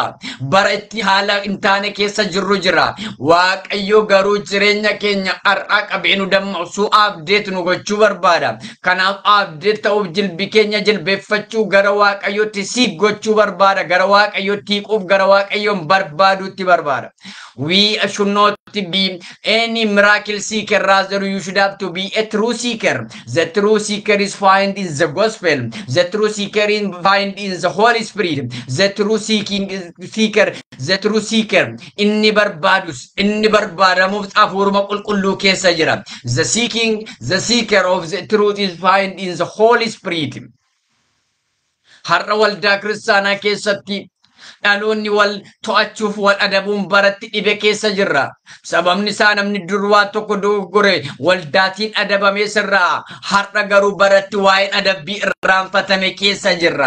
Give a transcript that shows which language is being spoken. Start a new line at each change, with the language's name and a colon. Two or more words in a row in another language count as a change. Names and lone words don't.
Oromo: Bara itti haala hin taane keessa jirru jira. Waaqayyo garuu jireenya keenya har'aa qabee nu dammaqsuu abdeet nu gochuu barbaada. Kanaaf abdeet ta'uuf jilbi keenya jilbeeffachuu gara waaqayyootti siif gochuu barbaada. Gara waaqayyootti hiiquuf gara waaqayyoon barbaaduutti barbaada.
English: We should not be any miracle seeker, rather you should have to be a true seeker. The true seeker is found in the gospel. The true seeker is found in the Holy Spirit. The true seeker,
Oromo: inni barbaadus, inni barbaadamuuf hafuuruma qulqulluu keessa jira.
English: The seeker of the truth is found in the Holy Spirit.
Oromo: Har'a waldaa kiristaanaa keessatti dhaloonni wal to'achuuf wal adabuun baratti dhibe keessa jirra. Sababni isaa namni durwaa tokko dogoggore waldaatiin adabamee sirraa har'a garuu baratti waa'een adabbii irraanfatame keessa jirra.